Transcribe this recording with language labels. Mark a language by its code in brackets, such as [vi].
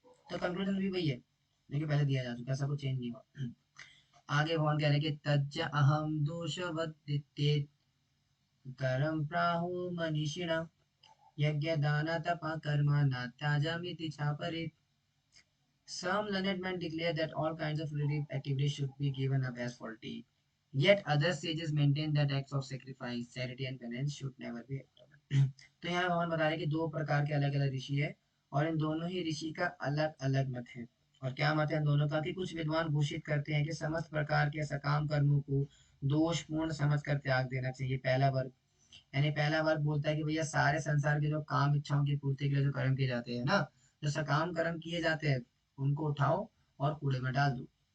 [hi] तो कंक्लूजन भी वही है, लेकिन पहले दिया जा चुका, ऐसा कुछ चेंज नहीं हुआ। आगे भगवान कह रहे हैं कि [sa] तज्ज अहम दोषवद्दित्ते करम प्राहु मनीषिणा यज्ञ दान तप कर्म न त्याजामिति चापरे। [en] Some learned men declare that all kinds of religious activities should be given up as faulty. Yet other sages maintain that acts of sacrifice, charity and penance should never be abandoned. [hi] तो यहाँ भगवान बता रहे हैं कि दो प्रकार के अलग अलग ऋषि है, और इन दोनों ही ऋषि का अलग अलग मत है। और क्या मत है इन दोनों का, कि कुछ विद्वान घोषित करते हैं कि समस्त प्रकार के सकाम कर्मों को दोषपूर्ण समझकर त्याग देना चाहिए, पहला वर्ग। यानी पहला वर्ग बोलता है कि भैया सारे संसार के जो काम इच्छाओं की पूर्ति के लिए जो कर्म किए जाते हैं ना, जो सकाम कर्म किए जाते हैं, उनको उठाओ और कूड़े में डाल दो।